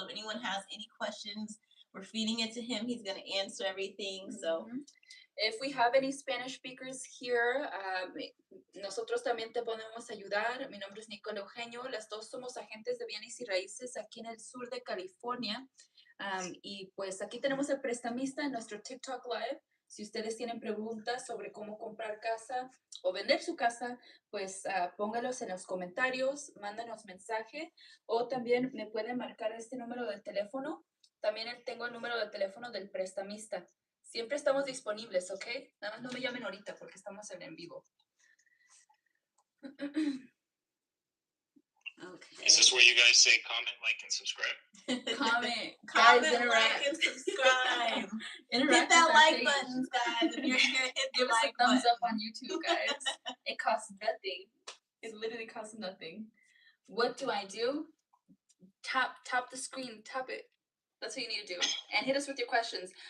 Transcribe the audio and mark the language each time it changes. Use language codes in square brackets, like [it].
[en] So if anyone has any questions, we're feeding it to him. He's going to answer everything. So if we have any Spanish speakers here, [es] nosotros también te podemos ayudar. Mi nombre es Nicole Eugenio. Las dos somos agentes de bienes y raíces aquí en el sur de California. Y pues aquí tenemos el prestamista en nuestro TikTok Live. Si ustedes tienen preguntas sobre cómo comprar casa o vender su casa, pues póngalos en los comentarios, mándanos mensaje o también me pueden marcar este número de teléfono. También tengo el número de teléfono del prestamista. Siempre estamos disponibles, ¿ok? Nada más no me llamen ahorita porque estamos en vivo. [en] Okay. Is this where you guys say comment, like, and subscribe? Comment, like, and subscribe. Hit that like button, guys. If you're here, hit the Give us like a thumbs button. up on YouTube, guys. It costs nothing. It literally costs nothing. What do? Tap the screen, tap it. That's what you need to do. And hit us with your questions.